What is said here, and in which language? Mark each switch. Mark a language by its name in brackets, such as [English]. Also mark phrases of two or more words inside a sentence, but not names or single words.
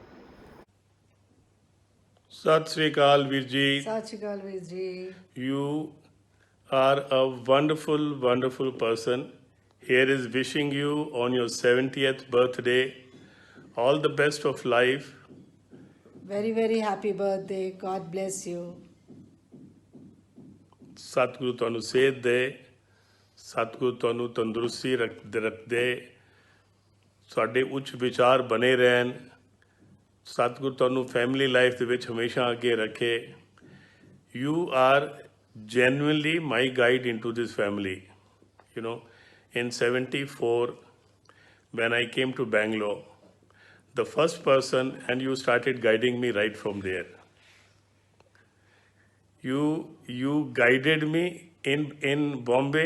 [Punjabi] ਸਤਿ ਸ੍ਰੀ ਅਕਾਲ ਵੀਰ ਜੀ ਸਤਿ ਸ਼੍ਰੀ ਅਕਾਲ ਵੀਰ ਜੀ [English] You are a wonderful person. Here is wishing you on your 70th birthday all the best of life. very happy birthday God bless you [Punjabi] ਸਤਿਗੁਰੂ ਤੁਹਾਨੂੰ ਸਿਹਤ ਦੇ ਸਤਿਗੁਰੂ ਤੁਹਾਨੂੰ ਤੰਦਰੁਸਤੀ ਰੱਖਦੇ ਤੁਹਾਡੇ ਉੱਚ ਵਿਚਾਰ ਬਣੇ ਰਹਿਣ ਸਤਿਗੁਰੂ ਤੁਹਾਨੂੰ [English] family life [Punjabi] ਦੇ ਵਿੱਚ ਹਮੇਸ਼ਾ ਅੱਗੇ ਰੱਖੇ [English] You are genuinely my guide into this family. You know, in 74, when I came to Bangalore, the first person, and you started guiding me right from there. You guided me in Bombay.